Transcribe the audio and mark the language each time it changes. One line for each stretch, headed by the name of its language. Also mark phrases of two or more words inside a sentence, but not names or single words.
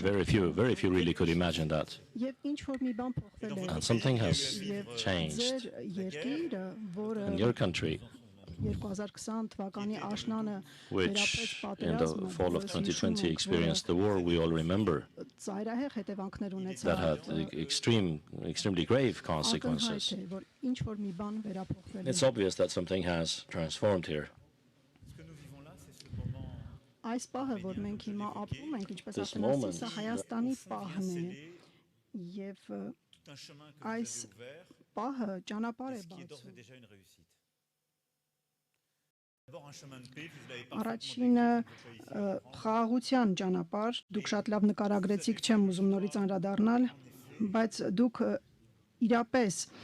English: Very few really could imagine that. And something has changed in your country, which in the fall of 2020 experienced the war we all remember, that had extremely grave consequences. It's obvious that something has transformed here. This moment
Armenian: Առաջինը խաղաղության ճանապարհ, դուք շատ լավ նկարագրեցիք, չեմ ուզում նորից անդրադառնալ, բայց դուք իրապես